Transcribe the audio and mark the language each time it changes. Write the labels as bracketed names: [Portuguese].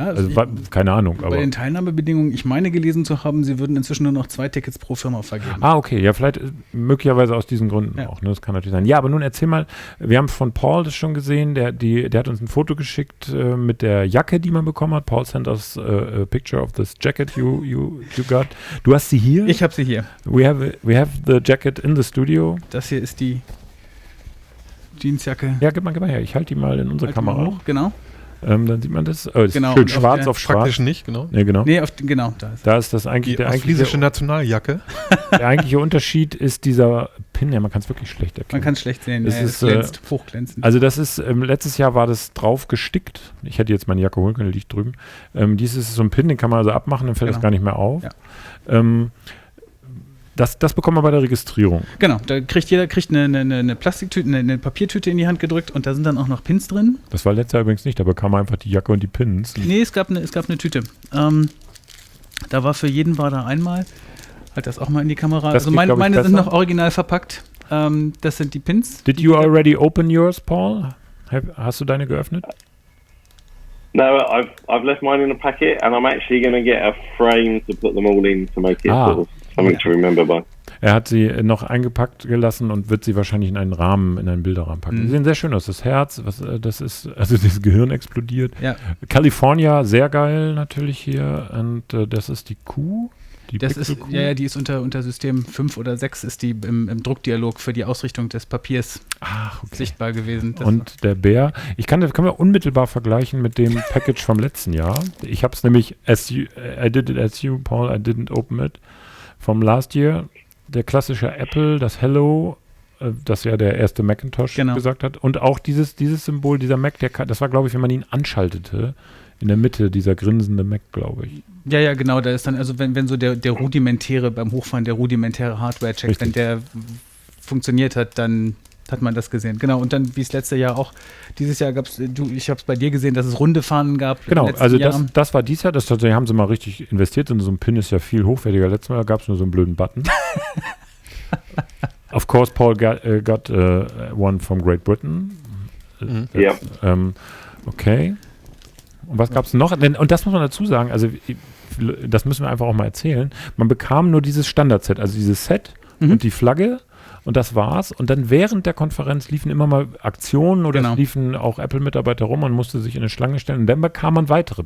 [German] Ja, also keine Ahnung. Bei den Teilnahmebedingungen, ich meine gelesen zu haben, sie würden inzwischen nur noch 2 Tickets pro Firma vergeben. Ah, okay. Ja, vielleicht möglicherweise aus diesen Gründen auch. Ne? Das kann natürlich sein. Ja, aber nun erzähl mal, wir haben von Paul das schon gesehen, der hat uns ein Foto geschickt mit der Jacke, die man bekommen hat. [English] Paul sent us a picture of this jacket you got. [German] Du hast sie hier? Ich habe sie hier. [English] We have the jacket in the studio. [German] Das hier ist die Jeansjacke. Ja, gib mal her. Ich halte die mal in unsere Kamera hoch. Genau. Dann sieht man das. Oh, das genau. Ist schön schwarz auf schwarz. Praktisch nicht, genau. Nee, genau. Nee, da ist das eigentlich der friesische Nationaljacke. Der eigentliche Unterschied ist dieser Pin. Ja, man kann es wirklich schlecht erkennen. Man kann es schlecht sehen. Es glänzt, hochglänzend. Also das ist, letztes Jahr war das drauf gestickt. Ich hätte jetzt meine Jacke holen können, die liegt drüben. Dies ist so ein Pin, den kann man also abmachen, dann fällt das gar nicht mehr auf. Ja. Das bekommt man bei der Registrierung. Genau, da kriegt jeder eine Plastiktüte, eine Papiertüte in die Hand gedrückt und da sind dann auch noch Pins drin. Das war letztes Jahr übrigens nicht, da bekam man einfach die Jacke und die Pins. Nee, es gab eine Tüte. Da war für jeden da einmal. Halt das auch mal in die Kamera. Das also meine sind noch original verpackt. Das sind die Pins. [English] Did you already open yours, Paul? [German] Hast du deine geöffnet? [English] No, I've left mine in a packet and I'm actually going to get a frame to put them all in to make it sort of something to remember by. [German] Er hat sie noch eingepackt gelassen und wird sie wahrscheinlich in einen Rahmen, in einen Bilderrahmen packen. Sie sehen sehr schön aus. Das Herz, das ist, also das Gehirn explodiert. Ja. California, sehr geil natürlich hier. Und das ist die Kuh. Die ist unter System 5 oder 6 ist die im Druckdialog für die Ausrichtung des Papiers sichtbar gewesen. Und der Bär, können wir unmittelbar vergleichen mit dem Package vom letzten Jahr. Ich habe es nämlich, [English] I did it as you, Paul, I didn't open it, [German] vom [English] last year. [German] Der klassische Apple, das Hello, das ja der erste Macintosh gesagt hat. Und auch dieses Symbol, dieser Mac, das war, glaube ich, wenn man ihn anschaltete, in der Mitte, dieser grinsende Mac, glaube ich. Ja, genau, da ist dann, also wenn so der rudimentäre, beim Hochfahren der rudimentäre Hardware-Check, wenn der funktioniert hat, dann hat man das gesehen. Genau, und dann, wie es letztes Jahr auch, dieses Jahr gab es, ich habe es bei dir gesehen, dass es runde Fahnen gab. Genau, also das war dieses Jahr, tatsächlich haben sie mal richtig investiert und so ein Pin ist ja viel hochwertiger. Letztes Mal gab es nur so einen blöden Button. [English] Of course, Paul got one from Great Britain. [German] Ja. Okay. Und was gab es noch? Und das muss man dazu sagen, also das müssen wir einfach auch mal erzählen. Man bekam nur dieses Standard-Set, also dieses Set und die Flagge und das war's. Und dann während der Konferenz liefen immer mal Aktionen oder es liefen auch Apple-Mitarbeiter rum und musste sich in eine Schlange stellen und dann bekam man weitere.